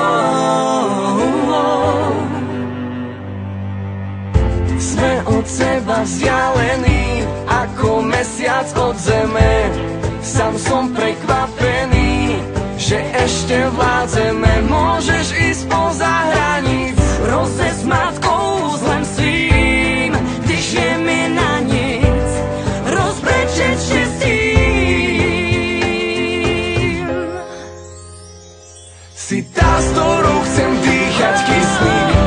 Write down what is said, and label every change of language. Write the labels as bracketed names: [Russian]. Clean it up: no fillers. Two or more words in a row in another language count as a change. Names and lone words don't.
[Slovak] Sme od seba vzdialení ako mesiac od zeme. Sám som prekvapený, že ešte vládzeme. Môžeš ísť poza hranic, [Czech] Rozesmát kouzlem svým, když je mi na nic, rozbrečet štěstím. [Slovak] si tá, s ktorou chcem dýchať kyslík,